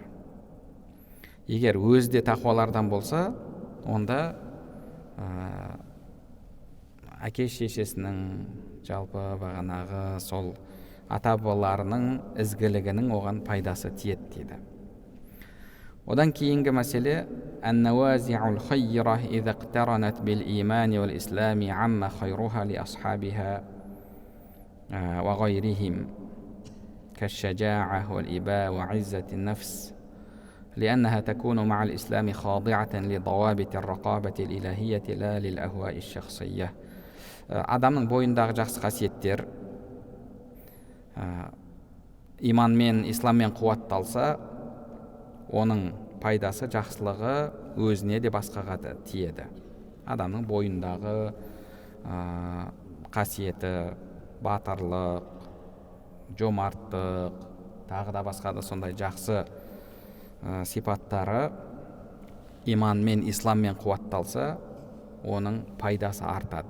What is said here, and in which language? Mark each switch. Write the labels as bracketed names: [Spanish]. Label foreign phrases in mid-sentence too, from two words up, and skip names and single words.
[Kazakh] Егер өзде тақуалардан болса, онда әке шешесінің жалпы бағанағы сол ата-бабаларының ізгілігінің оған пайдасы тиеді дейді. Одан кейінгі мәселе [Arabic] «النوازع الخيرة إذا اقترنت بالإيمان والإسلام عم خيرها لأصحابها وغيرهم». كالشجاعة والإباء وعزة النفس لأنها تكون مع الإسلام خاضعة لضوابط الرقابة الإلهية لا للأهواء الشخصية. [Kazakh] Адамның бойындағы жақсы қасиеттер иманмен, исламмен қуатталса, оның пайдасы, жақсылығы өзіне де басқаға да тиеді. Адамның бойындағы қасиеті, батырлық, жомарттық, тағы да басқа да сондай жақсы сипаттары иманмен, исламмен қуатталса, оның пайдасы артады.